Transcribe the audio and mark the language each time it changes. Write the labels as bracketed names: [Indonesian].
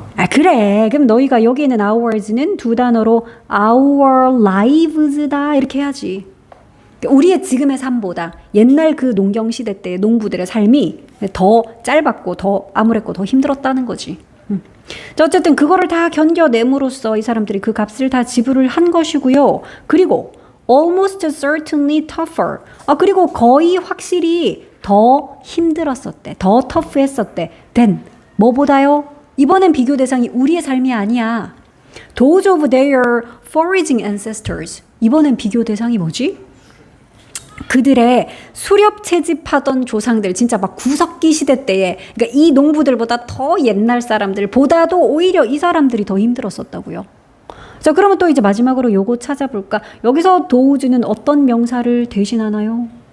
[Korean] 그래. 그럼 너희가 여기 있는 ours는 두 단어로 our lives다 이렇게 해야지. 우리의 지금의 삶보다 옛날 그 농경시대 때 농부들의 삶이 더 짧았고 더 암울했고 더 힘들었다는 거지. 자, 어쨌든 그거를 다 견뎌냄으로써 이 사람들이 그 값을 다 지불을 한 것이고요. 그리고 [English] almost certainly tougher. [Korean] 그리고 거의 확실히 더 힘들었었대. 더 터프했었대. than 뭐보다요? 이번엔 비교 대상이 우리의 삶이 아니야. [English] Those of their foraging ancestors. [Korean] 이번엔 비교 대상이 뭐지? 그들의 수렵 채집하던 조상들, 진짜 막 구석기 시대 때에, 그러니까 이 농부들보다 더 옛날 사람들보다도 오히려 이 사람들이 더 힘들었었다고요. 자, 그러면 또 이제 마지막으로 요거 찾아볼까? 여기서 도우즈는 어떤 명사를 대신하나요?